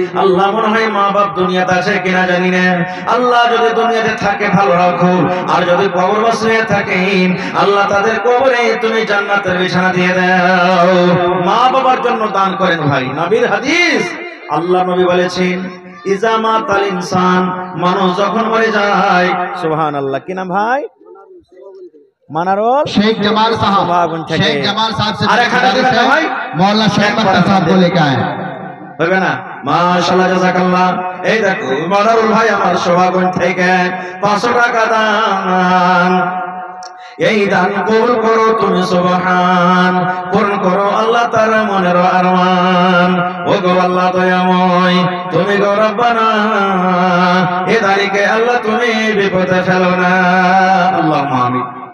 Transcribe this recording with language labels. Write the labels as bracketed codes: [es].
[bn] আল্লাহ মনে হয় মা বাপ দুনিয়াতে আছে কিনা জানি না। আল্লাহ যদি দুনিয়াতে থাকে ভালো রাখো, আর যদি কবরবাসী হয়ে থাকেন আল্লাহ তাদের কবরে তুমি জান্নাতের বিছানা দিয়ে দাও। মা বাবার জন্য দান করেন ভাই। নবীর হাদিস, আল্লাহ নবী বলেছেন [ar] ইজা মাতাল ইনসান, [bn] মানুষ যখন মরে যায়। সুবহানাল্লাহ। কি নাম ভাই? মানারুল [hi] शेख जमाल साहब, शेख जमाल साहब से मौलाना शेख अख्तर साहब को लेकर आए [bn] হবে না? মাশাআল্লাহ জাযাকাল্লাহ। এই দেখো মানারুল ভাই আমার শোভাগঞ্জ থেকে 500 টাকা দান। এই দান কবুল করো তুমি সুবহান, পূর্ণ করো আল্লাহ তার মনের আরমান। ও গো আল্লাহ দয়াময়, তুমি গো রব্বানা এ দানিকে আল্লাহ তুমি বিপদে ফেলো না। আল্লাহুম্মা আমিন।